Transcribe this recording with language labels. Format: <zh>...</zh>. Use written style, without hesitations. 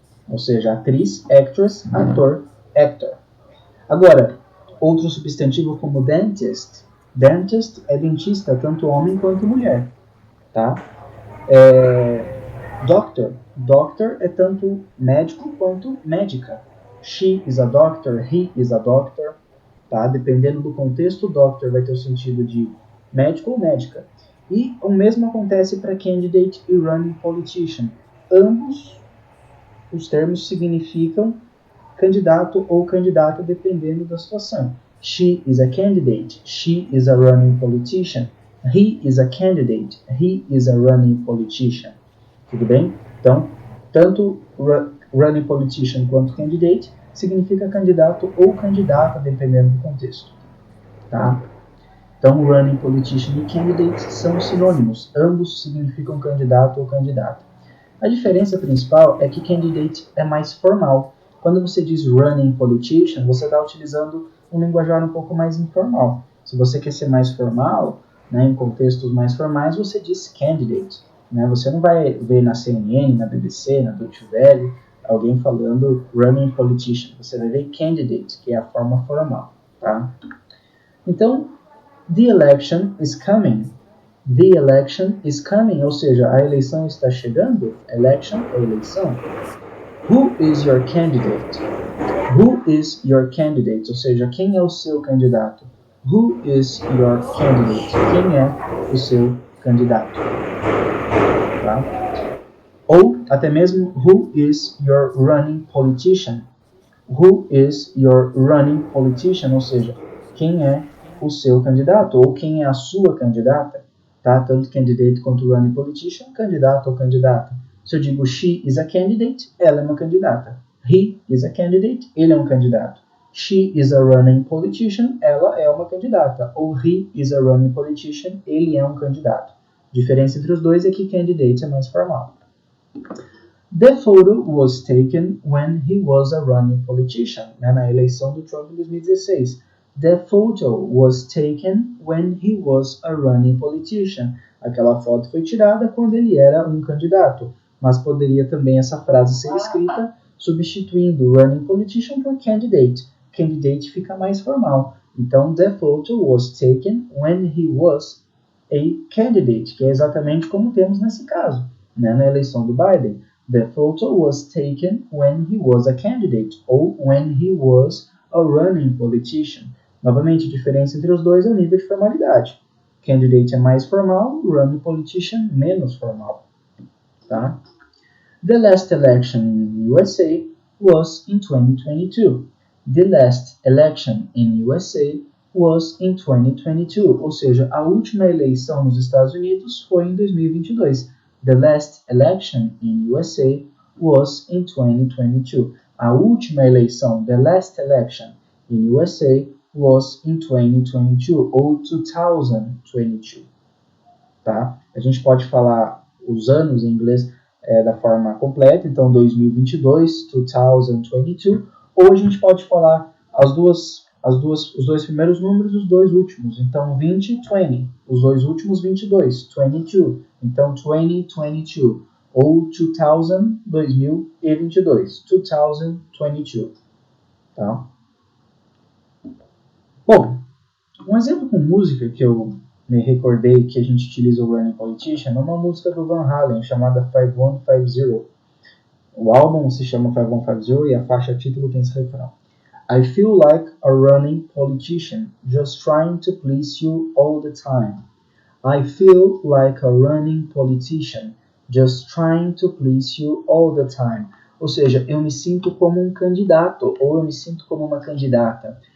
<pt>Ou seja, atriz, actress, ator, actor. Agora, outro substantivo como dentist. Dentist é dentista, tanto homem quanto mulher. Tá? Doctor. Doctor é tanto médico quanto médica.</pt> <en>She is a doctor, he is a doctor.</en> <pt>Tá? Dependendo do contexto, doctor vai ter o sentido de médico ou médica. E o mesmo acontece para candidate e running politician. Ambos os termos significam candidato ou candidata dependendo da situação.</pt> <en>She is a candidate. She is a running politician. He is a candidate. He is a running politician.</en> <pt>Tudo bem? Então, tanto running politician quanto candidate significa candidato ou candidata dependendo do contexto. Tá? Então, running politician e candidate são sinônimos. Ambos significam candidato ou candidata. A diferença principal é que candidate é mais formal. Quando você diz running politician, você está utilizando um linguajar um pouco mais informal. Se você quer ser mais formal, né, em contextos mais formais, você diz candidate. Né? Você não vai ver na CNN, na BBC, na Deutsche Welle, alguém falando running politician. Você vai ver candidate, que é a forma formal. Tá?</pt> <en>Então, the election is coming. The election is coming,</en> <pt>ou seja, a eleição está chegando.</pt> <en>Election</en> <pt>é eleição.</pt> <en>Who is your candidate? Who is your candidate?</en> <pt>Ou seja, quem é o seu candidato?</pt> <en>Who is your candidate?</en> <pt>Quem é o seu candidato? Tá? Ou até mesmo</pt> <en>who is your running politician? Who is your running politician?</en> <pt>Ou seja, quem é o seu candidato ou quem é a sua candidata? Tá? Tanto candidate quanto running politician, candidato ou candidata. Se eu digo</pt> <en>she is a candidate,</en> <pt>ela é uma candidata.</pt> <en>He is a candidate,</en> <pt>ele é um candidato.</pt> <en>She is a running politician,</en> <pt>ela é uma candidata. Ou</pt> <en>he is a running politician,</en> <pt>ele é um candidato. A diferença entre os dois é que candidate é mais formal.</pt> <en>The photo was taken when he was a running politician,</en> <pt>né, na eleição do Trump em 2016.</pt> <en>The photo was taken when he was a running politician.</en> <pt>Aquela foto foi tirada quando ele era um candidato, mas poderia também essa frase ser escrita substituindo running politician por candidate. Candidate fica mais formal. Então,</pt> <en>the photo was taken when he was a candidate,</en> <pt>que é exatamente como temos nesse caso, né, na eleição do Biden.</pt> <en>The photo was taken when he was a candidate ou when he was a running politician.</en> <pt>Novamente, a diferença entre os dois é o nível de formalidade. Candidate é mais formal, running politician menos formal. Tá?</pt> <en>The last election in USA was in 2022. The last election in USA was in 2022.</en> <pt>Ou seja, a última eleição nos Estados Unidos foi em 2022.</pt> <en>The last election in USA was in 2022.</en> <pt>A última eleição,</pt> <en>the last election in USA was in 2022 ou 2022.</en> <pt>Tá? A gente pode falar os anos em inglês da forma completa, então 2022, 2022, ou a gente pode falar os dois primeiros números e os dois últimos, então 20 e 20, os dois últimos 22, 22, então 2022, ou 2000, 2022, 2022, tá? Bom, um exemplo com música que eu me recordei que a gente utiliza o Running Politician é uma música do Van Halen chamada 5150. O álbum se chama 5150 e a faixa título tem esse refrão.</pt> <en>I feel like a running politician, just trying to please you all the time. I feel like a running politician, just trying to please you all the time.</en> <pt>Ou seja, eu me sinto como um candidato ou eu me sinto como uma candidata.</pt>